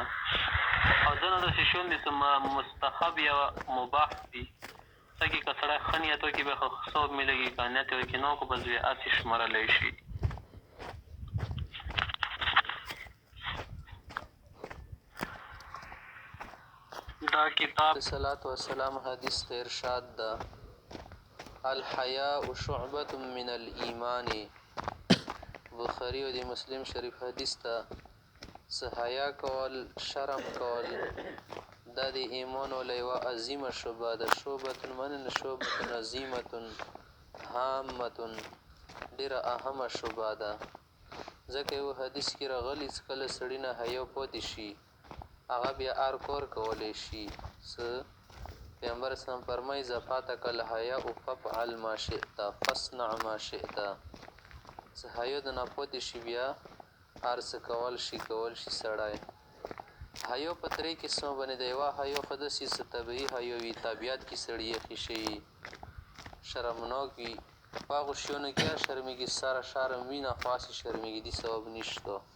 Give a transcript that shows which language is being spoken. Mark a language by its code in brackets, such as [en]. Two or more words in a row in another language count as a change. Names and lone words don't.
[ps] او ځینې داسې شیان دي چې مستحب یا مباح دي څه کې که سړی ښه نیت وکړي بیا ښه ثواب میلېږي که نیت یې وکړي نه وکړو بس بیا هسې شمارلی شي. دا کتاب صلات وسلام حدیث ته ارشاد ده [ar] الحیاء شعبة من الایمان. [ps] بخاری او د مسلم شریف حدیث ته څه حیا کول شرم کول دا د ایمان ولا یوه عظیمه شعبه ده. [ar] شعبة منن شعبة عظیمة هامة [ps] ډېره اهمه شعبه ده. ځکه یو حدیث کې راغلي چې کله سړي نه حیا پاتې شي هغه بیا هر کار کولی شي. څه پیغمبر اسلام فرمایي [ar] اذا فاتک الحیاء فافعل ما شئت فاصنع ما شئت. [ps] څه حیا د نه پاتې شي بیا هر څه کول شي سړی. حیا په درې قسمه باندې د یوه حیا خو داسې څه طبیعي حیا وي طبیعت کې سړي یخې شي شرمناک وي په هغو شیانو کې شرمېږي سره شرم وي نه خو هسې شرمېږي دې ثواب نشته.